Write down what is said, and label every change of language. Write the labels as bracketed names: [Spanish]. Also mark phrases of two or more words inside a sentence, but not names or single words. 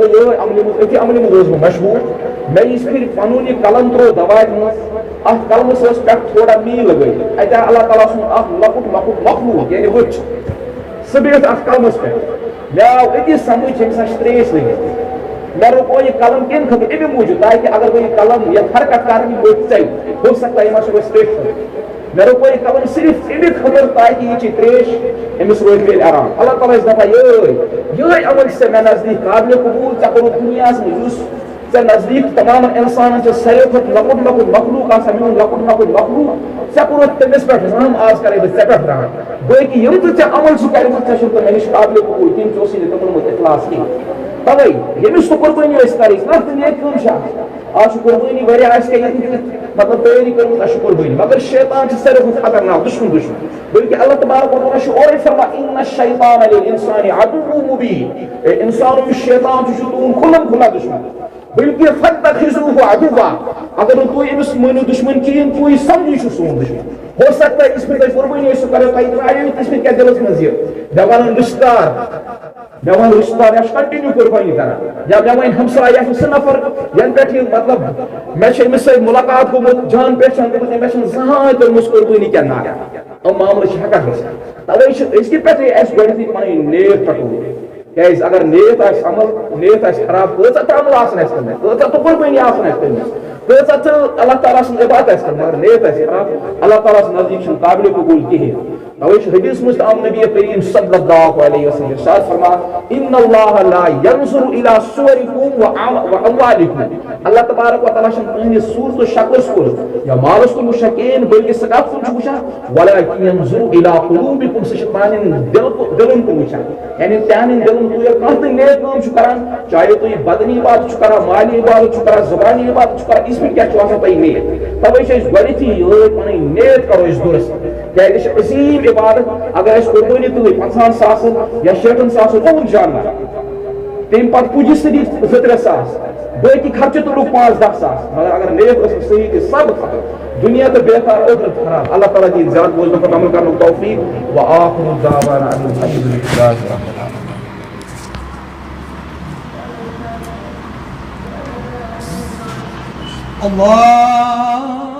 [Kashmiri] اگر یِہوے عملہِ منٛز أتھی عملہِ منٛز اوسُس بہٕ مشغوٗل مےٚ یِژ پھِرِ پنُن یہِ قلم ترٛوو دواتہِ منٛز اتھ قلمس ٲس پٮ۪ٹھ تھوڑا میٖل لگٲیِتھ اتہِ آو اللہ تعالیٰ سُنٛد اکھ لۄکُٹ لۄکُٹ مخلوق یعنی وٕچھ سُہ بِہِتھ اتھ قلمس پٮ۪ٹھ مےٚ آو أتی سمجھ أمِس آسہِ ترٛیش لٔگِتھ مےٚ روٚپو یہِ قلم کمہِ خٲطرٕ اَمہِ موٗجوٗب تاکہِ اگر بہٕ یہِ قلم یتھ حرکت کرٕ یہِ وٲتۍ ژَلہِ [Urdu] ہو سکتا ہے [Kashmiri] یہِ ما چھُ أسۍ ترٛیشہِ مےٚ روٚپو یہِ قلم صرف اَمہِ خٲطرٕ تاکہِ یہِ چی ترٛیش أمِس روزِ تیٚلہِ آرام اللہ تعالیٰ چھِ دپان یہے عمل چھِ ژےٚ مےٚ نزدیٖک قابلِ قبوٗل ژےٚ کوٚرُتھ دُنیاہس منٛز یُس ژےٚ نزدیٖک تمام انسانن چھِ ساروی کھۄتہٕ لۄکُٹ لۄکُٹ مخلوق آسان میون لۄکُٹ لۄکُٹ مخلوق ژےٚ کوٚرُتھ تٔمِس پٮ۪ٹھ رحم آز کرے بہٕ ژےٚ پٮ۪ٹھ رحم باقٕے یِم تہِ ژےٚ عمل چھِ کٔرمٕژ ژےٚ چھُنہٕ مےٚ نِش قابلِ قبوٗل کِہیٖنۍ ژےٚ اوسُے نہٕ تِمن منٛز اخلاص کِہیٖنۍ توے ییٚمِس تہِ قربٲنی ٲسۍ کَرٕنۍ کانٛہہ تہِ نیک کٲم چھِ آز چھُ قربٲنی واریاہ آسہِ کینٛہہ مطلب تیٲری کٔرمٕژ اَسہِ چھُ قربٲنی مگر شیطان چھِ ساروی کھۄتہٕ خطرناک دُشمن بلکہ اللہ تبارک و تعالیٰ چھُ اورے فرمان [Arabic] ان الشیطان للانسان عدو مبین [Kashmiri] انسان یُس شیطان چھُ تُہُنٛد کھُلم کھُلا دُشمن بلکہ [Arabic] فاتخذوه عدوا [Kashmiri] اگر نہٕ تُہۍ أمِس مٲنِو دُشمن کِہیٖنۍ تُہۍ سمجھِو یہِ چھُ سون دُشمن [Urdu] ہو سکتا ہے [Kashmiri] اس پہ تۄہہِ قربٲنی ٲسِو کران تۄہہِ ترٛایو اس پہ کیٛاہ دِلس منٛز یہِ مےٚ وَنن رِشتہٕ دار مےٚ وَن رِشتہٕ دار یہِ چھُ کنٹِنیوٗ قربٲنی کران یا مےٚ وَنہِ ہمساے یہِ چھُ سُہ نفر ینہٕ پٮ۪ٹھ یہِ مطلب مےٚ چھِ أمِس سۭتۍ مُلاقات گوٚمُت جان پہچان گٔمٕژ مےٚ چھَنہٕ زٕہٲنۍ تٔرمٕژ قربٲنی کیٛاہ نا یِم معاملہٕ چھِ ہٮ۪کان گٔژھِتھ توے چھِ أزکہِ پٮ۪ٹھٕے اَسہِ گۄڈنٮ۪تھٕے پنٕنۍ نیت پٹوٕنۍ کیٛازِ اگر نیت آسہِ عمل نیت آسہِ خراب کۭژاہ تہِ عمل آسن اَسہِ کٔرمٕژ کۭژاہ تہِ قربٲنی آسن اَسہِ کٔرمٕژ کۭژاہ تہِ اللہ تعالیٰ سٕنٛز عبادت آسہِ کٔرمٕژ مگر نیت آسہِ خراب اللہ تعالیٰ سٕنٛدِ نزدیٖک چھُنہٕ قابلِ قبوٗل کِہیٖنۍ توے چھُ حدیث منٛز تہِ آو نبی کریم [Arabic] صلی اللہ علیہ وسلم [Kashmiri] ارشاد فرمان [Arabic] ان اللہ لا ينظر الى صورکم واموالکم [Kashmiri] اللہ تبارک و تعالیٰ چھُنہٕ تُہنٛدِ صوٗرت و شکلس کُن یا مالس کُن وٕچھان کِہیٖنۍ بلکہِ سُہ کتھ کُن چھُ وٕچھان [Arabic] ولکن ينظر الى قلوبکم [Kashmiri] سُہ چھُ تُہنٛدٮ۪ن دِلن کُن وٕچھان یعنی تِہنٛدٮ۪ن دِلن تُہۍ کانٛہہ تہِ نیک کٲم چھُ کران چاہے تُہۍ بدنی عبادت چھُ کران مالی عبادت چھُ کران زبانی عبادت چھُ کران اس پٮ۪ٹھ کیٛاہ چھُ آسان تۄہہِ نیت توے چھِ أسۍ گۄڈنٮ۪تھٕے یہے پنٕنۍ نیت کرو أسۍ درست کیٛازِ یہِ چھِ عظیٖم عبادت اگر أسۍ قربٲنی تُلٕے 50 ساسن یا 60 ساسن اوٚن جانور تمہِ پتہٕ پُجہِ صرف 2-3 ساس باقٕے خرچہٕ تُلُکھ 5-10 ساس مگر اگر نیت ٲس صحیح تہِ سب خطر دنیا تہٕ بیکار ٲخرت خراب اللہ تعالیٰ دِیہِ زیادٕ بوزنُک پتہٕ عمل کرنُک توفیق [Arabic] وآخر دعوانا ان الحمد للہ رب العالمین [Kashmiri] اللہ